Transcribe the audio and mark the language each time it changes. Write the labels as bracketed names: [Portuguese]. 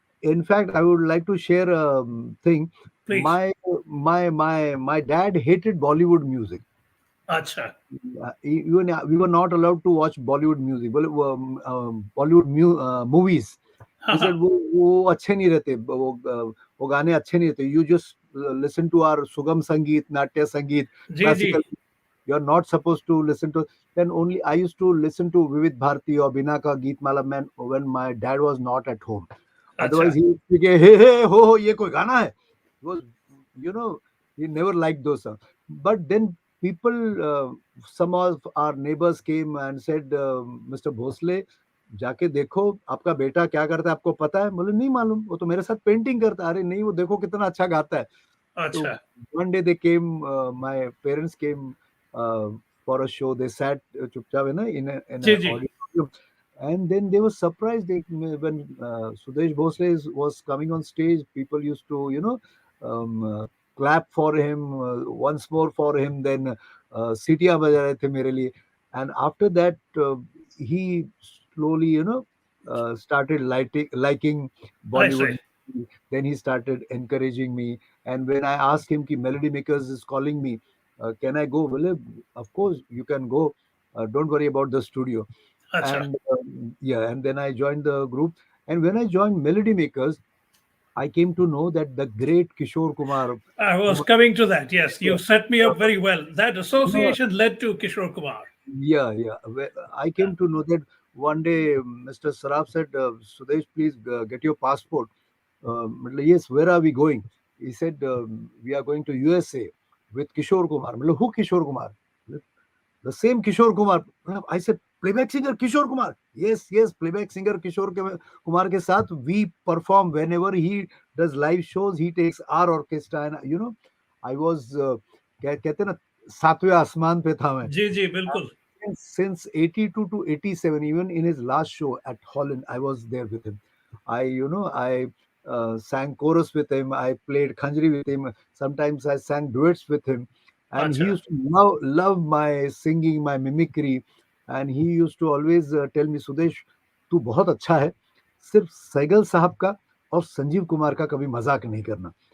[English] In fact, I would like to share a thing. Please. My dad hated Bollywood music. [Hindi] Acha. [English] Even we were not allowed to watch Bollywood music, Bollywood movies. He said, Haha. [Hindi] वो अच्छे नहीं रहते, वो गाने अच्छे नहीं रहते. [English] You just listen to our Sugam Sangeet, Natya Sangeet, [Hindi] Ji. [English] classical. [Hindi] Ji. [English] You're not supposed to listen to. Then only I used to listen to Vivid Bharati or Binaka Geet Mala man when my dad was not at home. Otherwise, [Hindi] Acha. [English] he would speak, hey, hey, ho, [Hindi] ye koi gana hai. [English] He was, you know, he never liked those songs. But then people, some of our neighbors came and said, Mr. [Hindi] Bhosle, जाके देखो आपका बेटा क्या करता है, आपको पता है? बोले नहीं मालूम, वो तो मेरे साथ पेंटिंग करता है. अरे नहीं, वो देखो कितना अच्छा गाता है. [English] So [Hindi] Acha. [English] one day they came, my parents came uh, for a show. They sat chupchaap in [Hindi] Ji. [English] an [Hindi] Ji. [English] auditorium, and then they were surprised when Sudesh Bhosle was coming on stage. People used to, clap for him, once more for him. [Hindi] Then सीटियां बजा रहे थे मेरे लिए. [English] And after that, he slowly, started liking I see. Bollywood. Then he started encouraging me. And when I asked him, ki Melody Makers is calling me, can I go? Well, of course, you can go. Don't worry about the studio. [Hindi] Acha. [English] And yeah, and then I joined the group. And when I joined Melody Makers, I came to know that the great Kishore Kumar, I was who, coming to that. Yes, you set me uh, up very well. That you know, association led to Kishore Kumar. yeah, yeah. I Yeah. came to know that one day Mr. Saraf said, Sudesh, please get your passport. Yes, where are we going? He said, we are going to USA. with Kishore Kumar. मतलब, who Kishore Kumar? The same Kishore Kumar. I said, playback singer Kishore Kumar. Yes, yes, playback singer Kumar [Hindi] ke saath [English] we perform whenever he does live shows. He takes our orchestra, and I was [Hindi] कहते हैं ना, सातवें आसमान पे था मैं. जी जी बिल्कुल. [English] Since 82 to 87, even in his last show at Holland, I was there with him. I sang chorus with him. I played khanjri with him. Sometimes I sang duets with him. And he [Hindi] Acha. [English] used to love my singing, my mimicry. And he used to always tell me, Sudesh, [Hindi] तू बहुत अच्छा है. सिर्फ सैगल साहब का और संजीव कुमार का कभी मजाक नहीं करना.